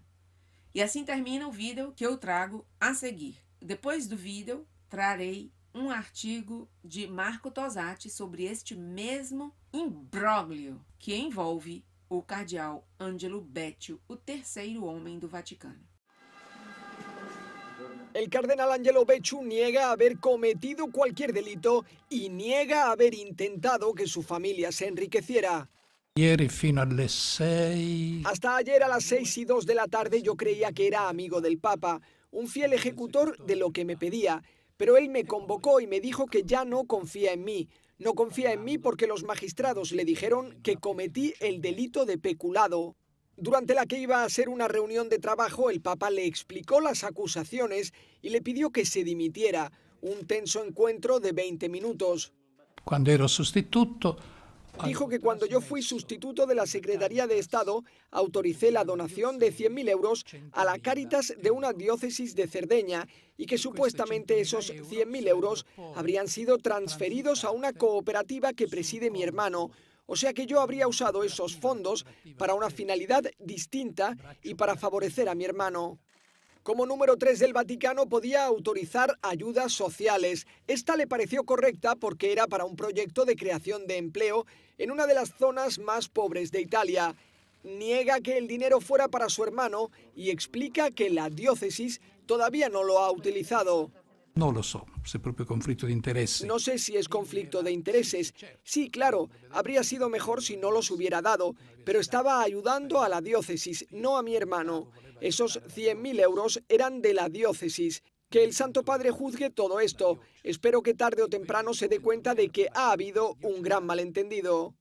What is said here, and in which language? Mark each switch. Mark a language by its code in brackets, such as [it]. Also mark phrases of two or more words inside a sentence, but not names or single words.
[pt] E assim termina o vídeo que eu trago a seguir. Depois do vídeo, trarei um artigo de Marco Tosatti sobre este mesmo imbróglio que envolve o cardeal Angelo Becciu, o terceiro homem do Vaticano. [es] El cardenal Angelo Becciu niega haber cometido cualquier delito y niega haber intentado que su familia se enriqueciera. [it] Ieri fino alle 6. [es] Hasta ayer a las 6:02 de la tarde yo creía que era amigo del Papa, un fiel ejecutor de lo que me pedía, pero él me convocó y me dijo que ya no confía en mí. No confía en mí porque los magistrados le dijeron que cometí el delito de peculado. Durante la que iba a ser una reunión de trabajo, el Papa le explicó las acusaciones y le pidió que se dimitiera. Un tenso encuentro de 20 minutos. [it] Quando ero sostituto, [es] Dijo que cuando yo fui sustituto de la Secretaría de Estado, autoricé la donación de 100.000 euros a la Cáritas de una diócesis de Cerdeña y que supuestamente esos 100.000 euros habrían sido transferidos a una cooperativa que preside mi hermano. O sea que yo habría usado esos fondos para una finalidad distinta y para favorecer a mi hermano. Como número 3 del Vaticano podía autorizar ayudas sociales. Esta le pareció correcta porque era para un proyecto de creación de empleo en una de las zonas más pobres de Italia. Niega que el dinero fuera para su hermano y explica que la diócesis todavía no lo ha utilizado. [it] non lo so se è proprio conflitto di interessi. [es] No sé si es conflicto de intereses. Sí, claro, habría sido mejor si no los hubiera dado, pero estaba ayudando a la diócesis, no a mi hermano. Esos 100.000 euros eran de la diócesis. Que el Santo Padre juzgue todo esto. Espero que tarde o temprano se dé cuenta de que ha habido un gran malentendido.